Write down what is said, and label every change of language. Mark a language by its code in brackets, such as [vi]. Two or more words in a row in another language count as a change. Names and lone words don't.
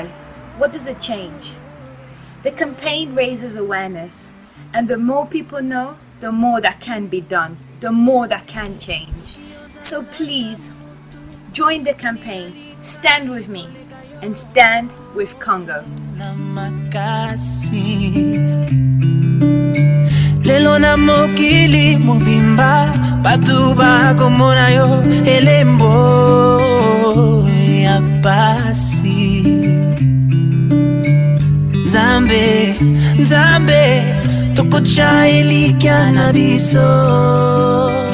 [en] What does it change? The campaign raises awareness, and the more people know, the more that can be done, the more that can change. So please, join the campaign, stand with me, and stand with Congo. [ln] Lelo na mokili mobimba batu bakomona yo elembo ya pasi Nzambe tokocha elikya na biso